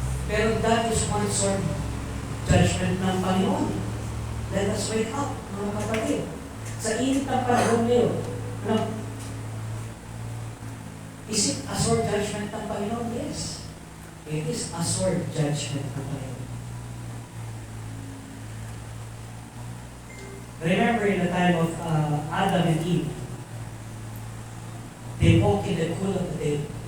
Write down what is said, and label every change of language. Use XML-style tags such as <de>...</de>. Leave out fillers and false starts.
<en>Pero that is one sort of judgment</en> <tl>ng Panginoon.</tl> <en>Let us wake up,</en> <tl>mga kapatid. Sa init ng panahon ngayon, ano?</tl> <en>Is it a sword judgment</en> <tl>ng Panginoon?</tl> <en>Yes. It is a sword judgment</en> <tl>ng Panginoon.</tl> <en>Remember in the time of Adam and Eve, they walked in the cool of the day.</en>